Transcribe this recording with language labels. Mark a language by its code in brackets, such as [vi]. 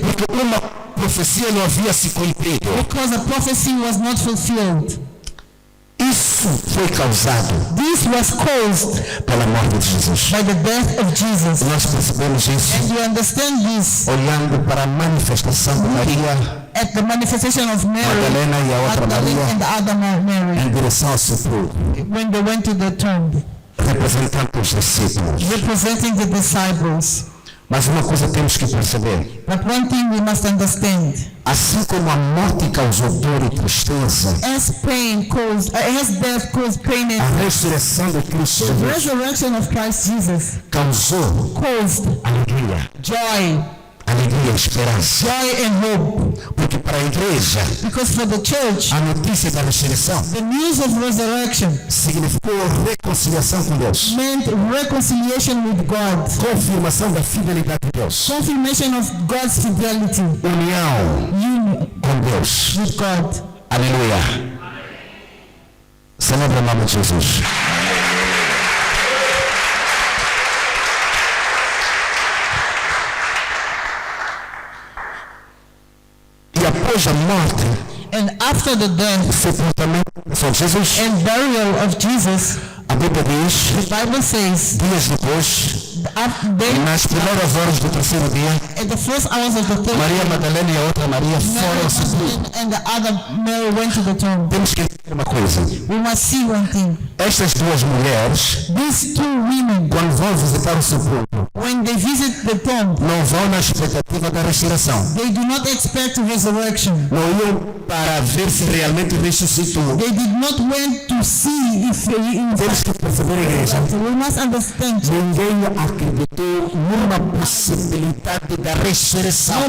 [pt] porque uma profecia não havia se cumprido. [en] because a prophecy was not fulfilled. [pt] Isso foi causado [en] This was caused [pt] pela morte de Jesus. [en] by the death of Jesus. [pt] Nós percebemos isso [en] And you understand this [pt] olhando para a manifestação de Maria [en] at the manifestation of Mary, [pt] Magdalena e a outra [en] Magdalene [pt] Maria [en] and the other Mary, [pt] em direção ao sepulcro. [en] when they went to the tomb. [pt] representando os discípulos. [en] representing the disciples. [pt] Mas uma coisa temos que perceber. [en] But one thing we must understand. [pt] Assim como a morte causou dor e tristeza, [en] As death caused pain [pt] a [en] and [pt] ressurreição de Cristo [en] the [pt] Jesus [en] resurrection of Christ Jesus [pt] causou [en] caused [pt] alegria, [en] joy [pt] e esperança. [en] and hope. [pt] Porque para a igreja, [en] Because for the church, [pt] a notícia da ressurreição [en] the news of resurrection [pt] significou reconciliação com Deus, [en] meant reconciliation with God, [pt] confirmação da fidelidade de Deus, [en] confirmation of God's fidelity, [pt] união com Deus. [en] with God. [pt] Aleluia. Celebra o nome de Jesus. E após a morte, [en] And after the death [pt] sepultamento de Jesus, [en] and burial of Jesus, [pt] a Bíblia diz, [en] the Bible says, [pt] dias depois, nas primeiras horas do terceiro dia, [en] at the first hours of the third, [pt] Maria Madalena e a outra Maria foram ao sepulcro. [en] and the other Mary went to the tomb. [pt] Temos que entender uma coisa. [en] We must see one thing. [pt] Estas duas mulheres, [en] These two women, [pt] quando vão visitar o sepulcro, [en] when they visit the tomb, [pt] não vão na expectativa da ressurreição. [en] they do not expect resurrection. [pt] Não iam para ver se realmente ressuscitou. [en] They did not went to see if [pt] Temos que perceber, a igreja. [en] we must understand. [pt] Ninguém acreditou numa possibilidade da ressurreição.